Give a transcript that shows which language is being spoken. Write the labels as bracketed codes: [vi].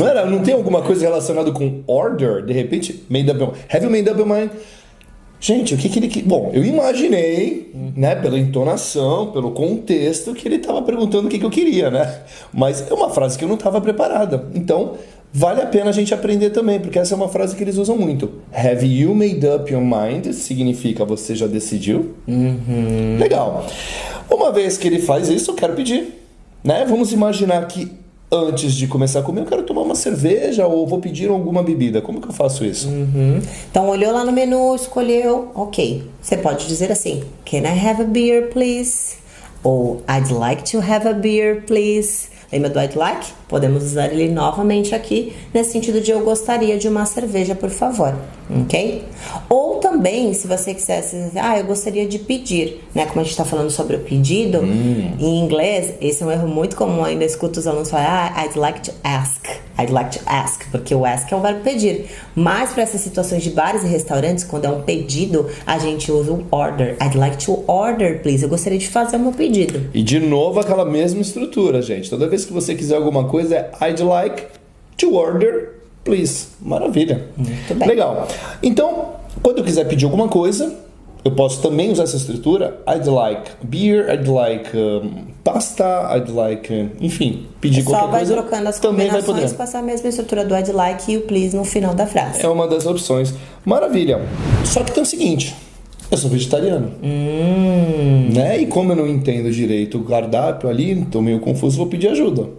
[pt] Não tem alguma coisa relacionada com order? De repente, [en] made up your mind. Have you made up your mind? [pt] Gente, o que ele... Bom, eu imaginei, né, pela entonação, pelo contexto, que ele estava perguntando o que eu queria, né? Mas é uma frase que eu não estava preparada. Então, vale a pena a gente aprender também, porque essa é uma frase que eles usam muito. [en] Have you made up your mind? [pt] Significa você já decidiu? Legal. Uma vez que ele faz isso, eu quero pedir. Né? Vamos imaginar que antes de começar a comer eu quero tomar uma cerveja ou vou pedir alguma bebida. Como que eu faço isso? Então olhou lá no menu, escolheu, ok. Você pode dizer assim: [en] Can I have a beer, please? Ou I'd like to have a beer, please. [pt] Lembra do I'd like? Podemos usar ele novamente aqui, nesse sentido de eu gostaria de uma cerveja, por favor, ok? Ou também, se você quisesse dizer, eu gostaria de pedir, né? Como a gente tá falando sobre o pedido, em inglês, esse é um erro muito comum, ainda escuto os alunos falar, [en] I'd like to ask. I'd like to ask, [pt] porque o ask é o verbo pedir. Mas para essas situações de bares e restaurantes, quando é um pedido, a gente usa o order. [en] I'd like to order, please. [pt] Eu gostaria de fazer o meu pedido. E de novo aquela mesma estrutura, gente. Toda vez que você quiser alguma coisa é [en] I'd like to order, please. [pt] Maravilha. Muito bem. Legal. Então, quando eu quiser pedir alguma coisa, eu posso também usar essa estrutura. [en] I'd like beer, I'd like pasta, I'd like... [pt] enfim, pedir qualquer coisa. Só vai trocando as também vai combinações poder. com essa mesma estrutura do I'd like e o please no final da frase. É uma das opções. Maravilha. Só que tem o seguinte... eu sou vegetariano. Né? E como eu não entendo direito o cardápio ali, tô meio confuso, vou pedir ajuda.